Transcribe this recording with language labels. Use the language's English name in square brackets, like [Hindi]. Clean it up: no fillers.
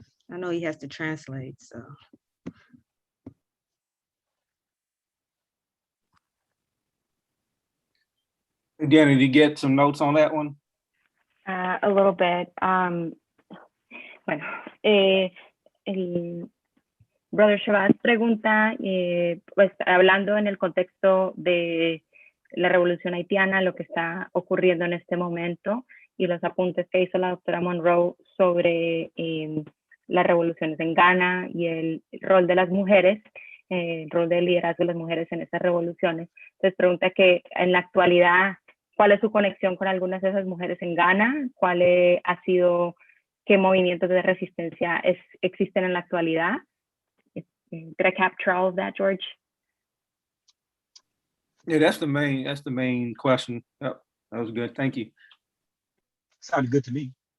[English] I know he has to translate, so. Again, did you get some notes on that one? A little bit. [Spanish] Bueno, el Brother Shabazz pregunta, pues hablando en el contexto de la revolución haitiana, lo que está ocurriendo en este momento y los apuntes que hizo la doctora Monroe sobre las revoluciones en Ghana y el rol de las mujeres, el rol de liderazgo de las mujeres en esas revoluciones. Entonces pregunta que en la actualidad, ¿cuál es su conexión con algunas de esas mujeres en Ghana? ¿Cuál ha sido, qué movimientos de resistencia existen en la actualidad? [English] Did I capture all of that, George? Yeah, that's the main question. Yep, that was good. Thank you. Sounded good to me.